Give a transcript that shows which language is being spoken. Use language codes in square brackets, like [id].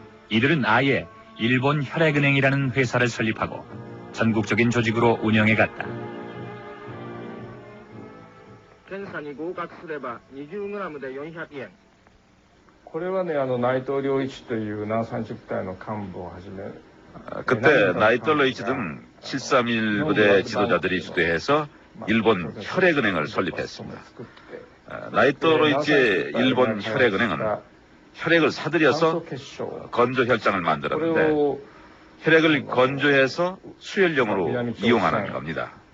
[ko] 이들은 아예 일본 혈액은행이라는 회사를 설립하고 전국적인 조직으로 운영해갔다. [ja] 検査に合格すれば 20g で400円。これはね、内藤良一という南三陸隊の幹部をはじめ [ko] 그때 나이토 로이치 등 731 부대 지도자들이 주도해서 일본 혈액은행을 설립했습니다. 나이토 로이치의 일본 혈액은행은 혈액을 사들여서 건조 혈장을 만들었는데 혈액을 건조해서 수혈용으로 이용하는 겁니다.